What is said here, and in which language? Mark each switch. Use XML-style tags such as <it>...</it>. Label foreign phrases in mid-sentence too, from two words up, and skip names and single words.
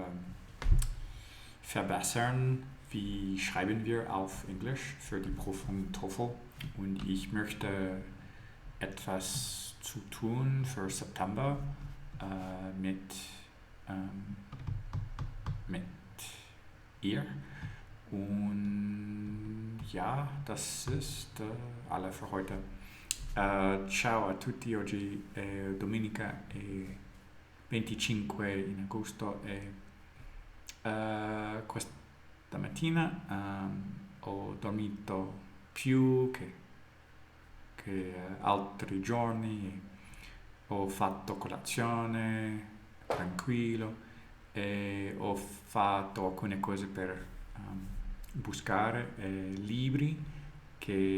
<de>verbessern, wie schreiben wir auf Englisch für die Prüfung TOEFL und ich möchte etwas zu tun für September mit ihr und ja, das ist alle für heute.</de> <it>Ciao a tutti, oggi è domenica 25 in agosto e questa mattina ho dormito più che altri giorni, ho fatto colazione tranquillo e ho fatto alcune cose per buscare libri che</it>